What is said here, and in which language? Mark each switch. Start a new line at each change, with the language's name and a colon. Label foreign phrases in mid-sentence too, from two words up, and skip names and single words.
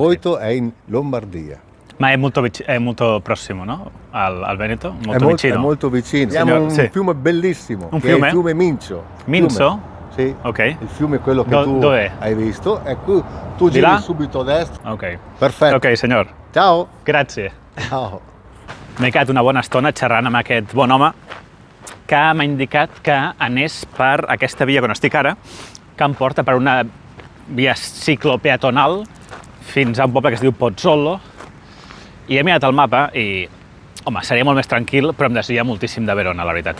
Italian: Goito è in Lombardia. Ma è molto prossimo, no? Al Veneto? Molto È vicino. molto vicino. Signor- Abbiamo un sì. fiume bellissimo, Un che fiume? è il fiume Mincio. Mincio? Sì. Ok. Il fiume è quello che tu dov'è? hai visto. E tu Di giri là? subito a destra. Ok. Perfetto.
Catalan: Ok, senyor.
Italian: Ciao.
Catalan: Gràcies.
Italian: Ciao.
Catalan: M'he quedat una bona estona xerrant amb aquest bon home que m'ha indicat que anés per aquesta via on estic ara, que em porta per una via ciclopeatonal fins a un poble que es diu Pozzollo, i he mirat el mapa i, home, seria molt més tranquil, però em desvia moltíssim de Verona, la veritat.